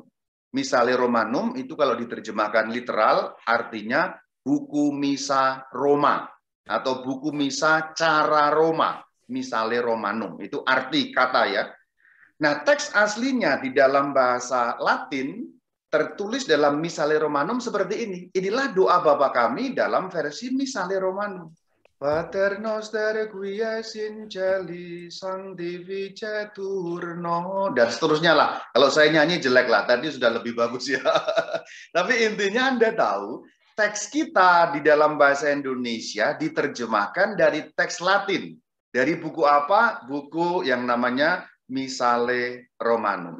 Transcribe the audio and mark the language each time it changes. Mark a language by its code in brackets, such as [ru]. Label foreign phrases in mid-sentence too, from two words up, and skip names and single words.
[id] Missale Romanum itu kalau diterjemahkan literal, artinya buku misa Roma atau buku misa cara Roma, Missale Romanum, itu arti kata ya. Nah, teks aslinya di dalam bahasa Latin tertulis dalam Missale Romanum seperti ini. Inilah doa Bapa kami dalam versi Missale Romanum. [la] Pater noster qui es in celi sanctificetur no, [id] dan seterusnya lah. Kalau saya nyanyi jelek lah, tadi sudah lebih bagus ya. Tapi intinya Anda tahu, teks kita di dalam bahasa Indonesia diterjemahkan dari teks Latin. Dari buku apa? Buku yang namanya Missale Romanum.